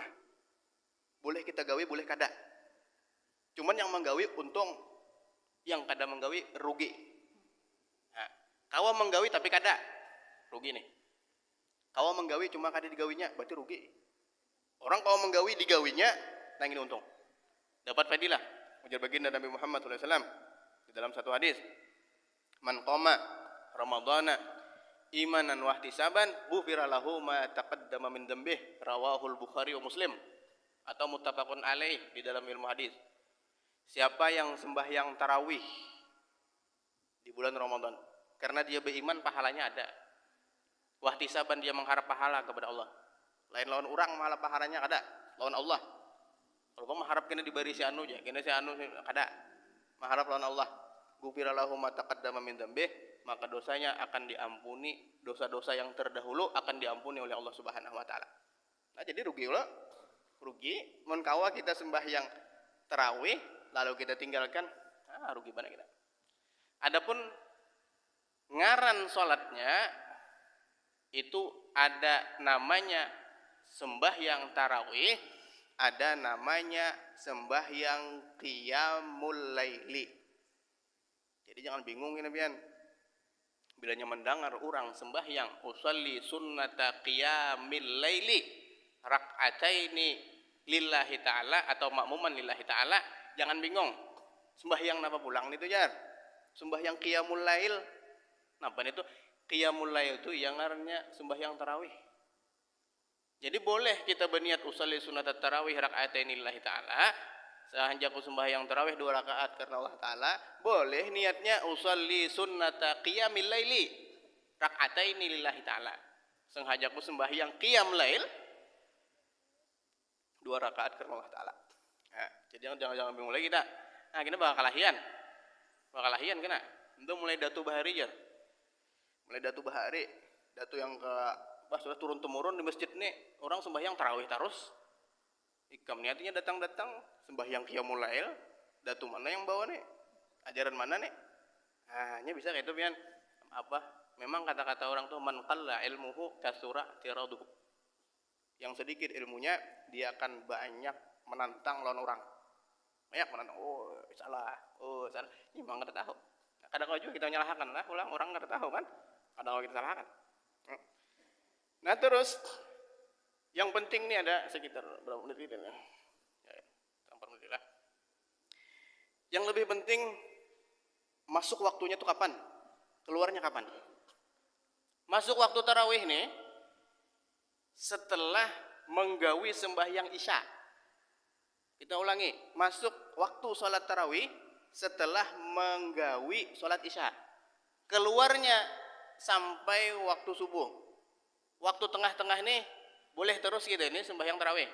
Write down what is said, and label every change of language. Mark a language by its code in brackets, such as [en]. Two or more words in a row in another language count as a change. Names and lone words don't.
[bjn] Boleh kita gawe, boleh kada. Cuman yang menggawe untung, yang kada menggawe rugi. Nah, kawa menggawe tapi kada, rugi nih. Kawa menggawe cuma kada digawinya, berarti rugi. Orang kawa menggawe digawinya, nah ini untung. Dapat fadilah. Ujar baginda Nabi Muhammad SAW di dalam satu hadis, [ar] من قام رمضان إيمانا واحتسابا غفر له ما تقدم من ذنبه، رواه البخاري ومسلم، أو متفق عليه [bjn] di dalam ilmu hadis. Siapa yang sembahyang tarawih di bulan Ramadan karena dia beriman, pahalanya ada. [ar] واحتسابا, [bjn] dia mengharap pahala kepada Allah. Lain lawan orang malah pahalanya ada, lawan Allah. Kalau kamu mengharap kena diberi si anu aja, kena si anu kada. Mengharap lawan Allah. [ar] غفر له ما تقدم من ذنبه, [bjn] maka dosanya akan diampuni, dosa-dosa yang terdahulu akan diampuni oleh Allah [ar] سبحانه وتعالى. [bjn] Nah jadi rugi lah, rugi. Mun kawa kita sembahyang tarawih lalu kita tinggalkan, rugi banget kita. Adapun ngaran sholatnya itu ada namanya sembahyang tarawih, ada namanya sembahyang [ar] قيام الليل. [bjn] Jadi jangan bingung ini pian. Bilanya mendengar orang sembahyang [ar] أصلي سنة قيام الليل ركعتين لله تعالى [bjn] atau [ar] مأموما لله تعالى, [bjn] jangan bingung. Sembahyang napa pulang itu jar? Sembahyang [ar] قيام الليل. [bjn] Napa itu? [ar] قيام الليل [bjn] itu yang ngarannya sembahyang tarawih. Jadi boleh kita berniat [ar] أصلي سنة التراويح ركعتين لله تعالى. [bjn] Sehanjaku sembahyang tarawih 2 rakaat karena Allah Ta'ala, boleh niatnya [ar] أصلي سنة قيام الليل ركعتين لله تعالى. [bjn] Sengajaku sembahyang qiyam lail 2 rakaat karena Allah Ta'ala. Nah, jadi jangan bingung lagi kita. Nah, kita bakal lahian kena. Itu mulai datu bahari jar. Mulai datu bahari, datu yang ke sudah turun temurun di masjid nih, orang sembahyang tarawih terus. Ikam niatnya datang sembahyang [ar] قيام الليل, [bjn] datu mana yang bawa nih? Ajaran mana nih? Hanya bisa kayak itu pian. Apa? Memang kata-kata orang tuh [ar] من قل علمه كثر اعتراضه. [bjn] Yang sedikit ilmunya dia akan banyak menantang lawan orang. Banyak menantang. Salah. Ini memang enggak tahu. Kadang juga kita menyalahkan lah, orang enggak tahu kan? Kadang kita salahkan. Nah, terus yang penting nih ada sekitar berapa menit ini? Yang lebih penting masuk waktunya itu kapan? Keluarnya kapan? Masuk waktu tarawih nih setelah menggawi sembahyang isya. Kita ulangi, masuk waktu sholat tarawih setelah menggawi sholat isya. Keluarnya sampai waktu subuh. Waktu tengah-tengah nih boleh terus gitu ini sembahyang tarawih.